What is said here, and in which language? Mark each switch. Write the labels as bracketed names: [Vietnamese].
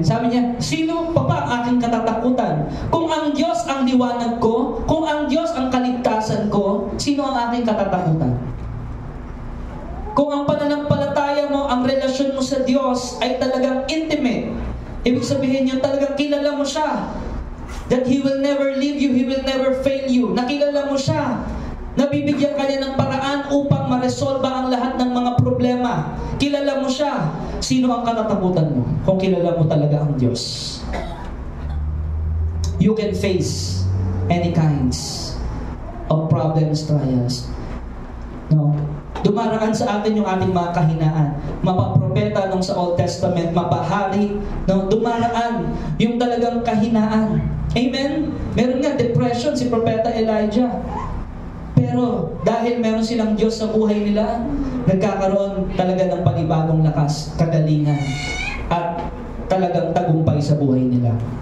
[Filipino] Sabi niya, sino pa ang aking katatakutan? Kung ang Diyos ang liwanag ko, kung ang Diyos ang kaligtasan ko, sino ang aking katatakutan? Kung ang pananampalataya mo, ang relasyon mo sa Diyos ay talagang intimate, ibig sabihin niyo talagang kilala mo siya. [English] That He will never leave you, He will never fail you. [Filipino] Nakilala mo siya. Nabibigyan ka niya ng paraan upang maresolba ang lahat ng mga problema. Kilala mo siya. Sino ang katatakutan mo? Kung kilala mo talaga ang Diyos. [English] You can face any kinds of problems, trials. No? [Filipino] Dumaraan sa atin yung ating mga kahinaan. Mapapropeta nung sa Old Testament, mapahari, no? Dumaraan yung talagang kahinaan. Amen? Meron nga depression si Propeta Elijah. Pero dahil meron silang Diyos sa buhay nila, nagkakaroon talaga ng panibagong lakas, kagalingan, at talagang tagumpay sa buhay nila.